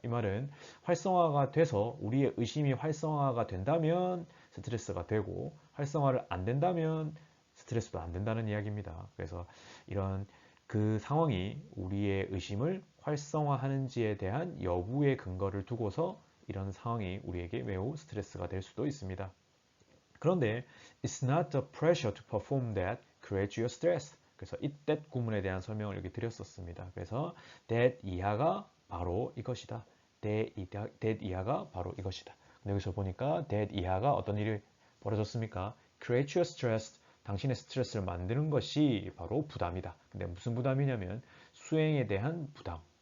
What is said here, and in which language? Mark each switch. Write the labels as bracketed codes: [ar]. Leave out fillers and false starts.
[ko] 이 말은 활성화가 돼서 우리의 의심이 활성화가 된다면 스트레스가 되고 활성화를 안 된다면 스트레스도 안 된다는 이야기입니다. 그래서 이런 그 상황이 우리의 의심을 활성화하는지에 대한 여부의 근거를 두고서 이런 상황이 우리에게 매우 스트레스가 될 수도 있습니다. 그런데 [en] it's not the pressure to perform that creates your stress. [ko] 그래서 이 that 구문에 대한 설명을 여기 드렸었습니다. 그래서 that 이하가 바로 이것이다. that 이하가 바로 이것이다. 근데 여기서 보니까 that 이하가 어떤 일이 벌어졌습니까? [en] create your stress. [ko] 당신의 스트레스를 만드는 것이 바로 부담이다. 근데 무슨 부담이냐면 수행에 대한 부담.